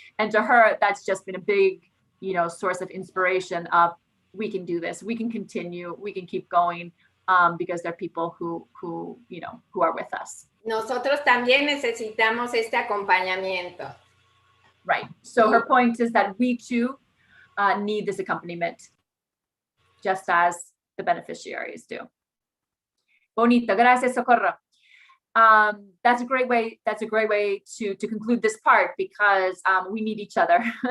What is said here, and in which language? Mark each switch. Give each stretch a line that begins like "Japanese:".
English: And to her, that's just been a big, source of inspiration of, we can do this, we can continue, we can keep going, because there are people who are with us.
Spanish: Nosotros también necesitamos este acompañamiento.
English: Right. So her point is that we too need this accompaniment, just as the beneficiaries do. Bonito. Gracias, Socorro. That's a great way to conclude this part, because we need each other.